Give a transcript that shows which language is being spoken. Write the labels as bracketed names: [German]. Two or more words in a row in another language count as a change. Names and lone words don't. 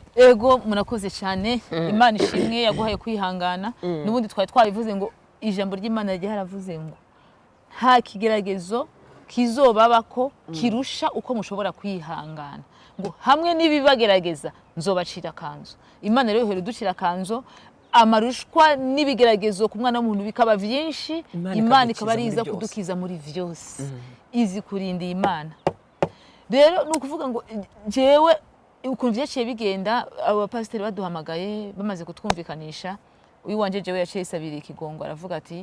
[Rundi] ego murakoze cyane Imana ishimwe yaguhaye kwihangana n'ubundi twari twabivuze ngo ijambo ry'Imana ryaravuze ngo nta kigeragezo kizobabako kirusha uko mushobora kwihangana ngo hamwe n'ibibagerageza nzobacira kanzo Imana rero ihere ducira kanzo amarushwa n'ibigeragezo ku mwana w'umuntu bikaba byinshi Imana ikaba ariza kudukiza muri vyose izi kurinda Imana rero nukuvuga ngo jewe ukuntu byaciye bigenda abapasiteri baduhamagaye bamaze kutwumvikanisha uyu wanje jewe yaciye isabira ikigongo aravuga ati